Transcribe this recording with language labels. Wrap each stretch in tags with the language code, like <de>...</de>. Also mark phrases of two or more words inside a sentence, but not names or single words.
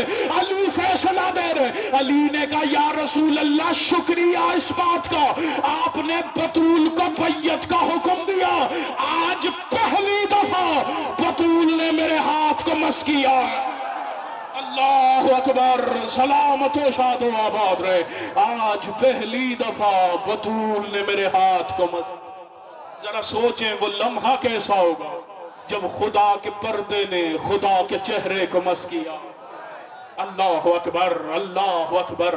<ur>علی فیصلہ دے رہے، علی نے کہا</ur> <ar>یا رسول اللہ</ar> <ur>شکریہ اس بات کا، آپ نے بطول کو بیعت کا حکم دیا، آج پہلی دفعہ بطول نے میرے ہاتھ کو مس کیا.</ur> <ar>اللہ اکبر،</ar> <ur>سلامت و شاد و آباد رہے. آج پہلی دفعہ بطول نے میرے ہاتھ کو مس. ذرا سوچیں وہ لمحہ کیسا ہوگا جب خدا کے پردے نے خدا کے چہرے کو مس کیا.</ur> <ar>اللہ اکبر، اللہ اکبر.</ar>